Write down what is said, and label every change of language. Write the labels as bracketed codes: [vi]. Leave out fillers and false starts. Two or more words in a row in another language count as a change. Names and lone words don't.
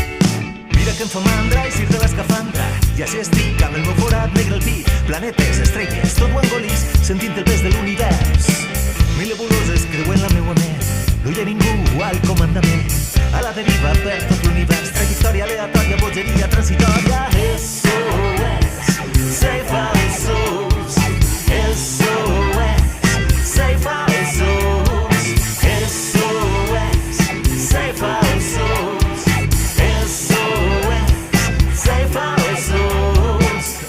[ca] Mira que em fa mandra eixir de l'escafandra i així estic amb el meu forat negre al pit, planetes, estrelles, tot ho engolís sentint el pes de l'univers. Mil nebuloses creuen la meua ment, no hi ha ningú al comandament, a la deriva per tot l'univers, trajectòria aleatòria, bogeria transitòria. [en] SOS, save our souls. SOS, save our souls. SOS, save our souls. SOS, save our souls.